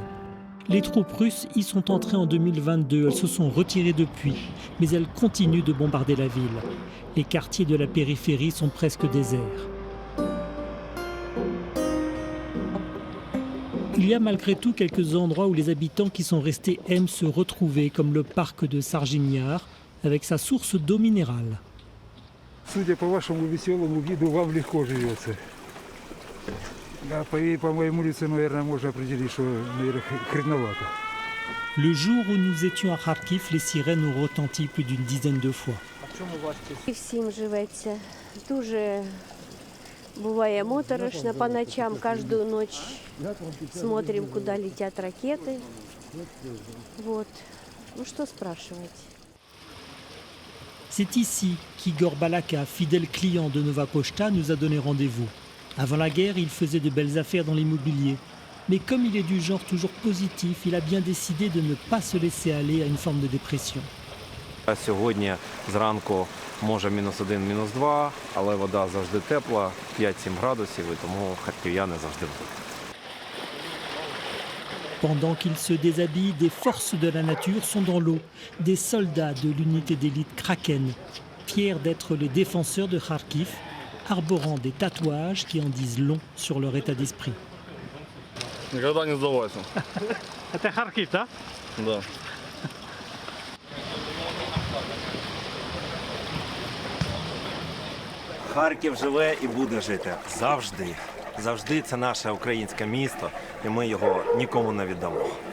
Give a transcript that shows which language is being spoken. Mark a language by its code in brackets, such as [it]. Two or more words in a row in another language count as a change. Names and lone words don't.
[fr] Les troupes russes y sont entrées en 2022, elles se sont retirées depuis, mais elles continuent de bombarder la ville. Les quartiers de la périphérie sont presque déserts. Il y a malgré tout quelques endroits où les habitants qui sont restés aiment se retrouver, comme le parc de Sarginyar, avec sa source d'eau minérale. [ru] Судя по вашему веселому виду, вам легко живется. А по моему лицу, наверное, можно определить, что, наверное, хреновато. [fr] Le jour où nous étions à Kharkiv, les sirènes ont retenti plus d'une dizaine de fois. [uk] Всім живеться. Дуже буває моторошно по ночам. [ru] Каждую ночь смотрим, куда летят ракеты. Вот. Ну что спрашивать? [fr] C'est ici qu'Igor Balaka, fidèle client de Nova Pochta, nous a donné rendez-vous. Avant la guerre, il faisait de belles affaires dans l'immobilier. Mais comme il est du genre toujours positif, il a bien décidé de ne pas se laisser aller à une forme de dépression. [uk] Сьогодні зранку може -1, -2, але вода завжди тепла, 5-7 градусів, і тому харків'яни завжди будуть. [fr] Pendant qu'il se déshabille, des forces de la nature sont dans l'eau. Des soldats de l'unité d'élite Kraken, fiers d'être les défenseurs de Kharkiv, arborant des tatouages qui en disent long sur leur état d'esprit. [ru] Никогда не сдавайся. Это Kharkiv, да? Да. [uk] Харків живе і буде жити завжди. Завжди це наше українське місто, і ми його нікому не віддамо.